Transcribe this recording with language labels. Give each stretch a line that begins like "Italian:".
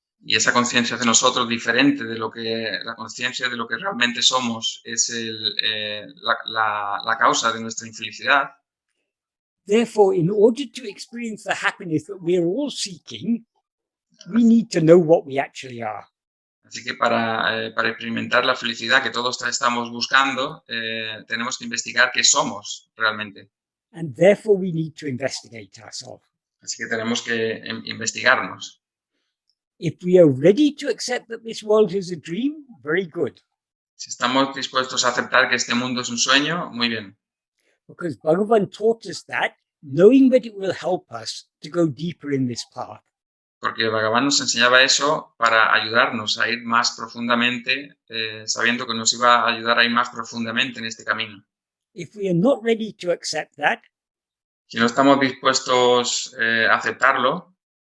Spanish: Y esa conciencia de nosotros diferente de lo que, la conciencia de lo que realmente somos es la causa de nuestra infelicidad.
English: Therefore, in order to experience the happiness that we're all seeking, we need to know what we actually are.
Spanish: Así que para experimentar la felicidad que todos estamos buscando, tenemos que investigar qué somos realmente.
English: And therefore, we need to investigate ourselves.
Spanish: Así que tenemos que investigarnos.
English: If we are ready to accept that this world is a dream, very good.
Spanish: Si estamos dispuestos a aceptar que este mundo es un sueño, muy bien.
English: Because Bhagavan taught us that, knowing that it will help us to go deeper in this path.
Spanish: Porque Bhagavan nos enseñaba eso para ayudarnos a ir más profundamente, sabiendo que nos iba a ayudar a ir más profundamente en este camino.
English: If we are not ready to accept that,
Spanish: si no estamos dispuestos a aceptarlo,